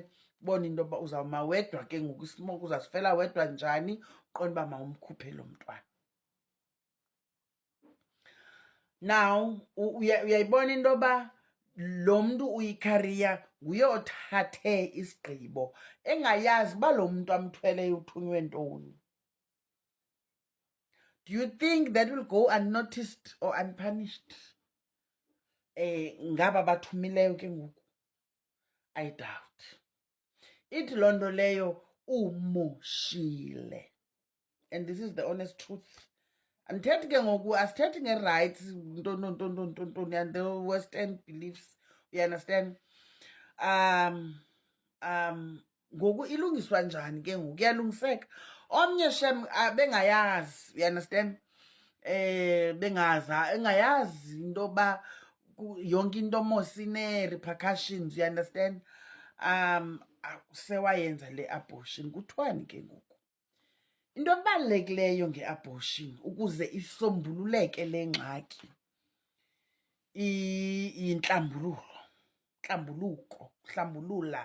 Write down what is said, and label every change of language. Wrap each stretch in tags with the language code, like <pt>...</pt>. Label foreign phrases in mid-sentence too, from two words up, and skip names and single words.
<xh>Bona into yoba uzawuma wedwa ke ngoku, isimoke uzasifela wedwa njani, uqonda uba mawumkhuphe lo mntwana. Now uyayibona into yoba lo mntu uyikhariya nguye othathe isigqibo engayazi uba lo mntu amthweleyo uthunywe ntoni.</xh> <en>Do you think that will go unnoticed or unpunished?</en> <xh>Ngaba bathumileyo ke ngoku?</xh> <en>I doubt.</en> <xh>Ithi loo nto leyo umoshile.</xh> <en>And this is the honest truth.</en> <xh>Andithethi ke ngoku, asithethi nge-rights, ntontoni,</xh> <en>and the Western beliefs. You understand?</en> <xh>Ngoku ilungiswa njani ke ngoku? Kuyalungiseka. Omnye shem bengayazi,</xh> <en>you understand?</en> <xh>Engayazi into yoba yonke into mos ine-repercussions,</xh> <en>you understand?</en> <xh>Sewayenza le abortion, kuthiwani ke ngoku? Into ebalulekileyo nge-abortion ukuze isombululeke le ngxaki hlambululo.</xh>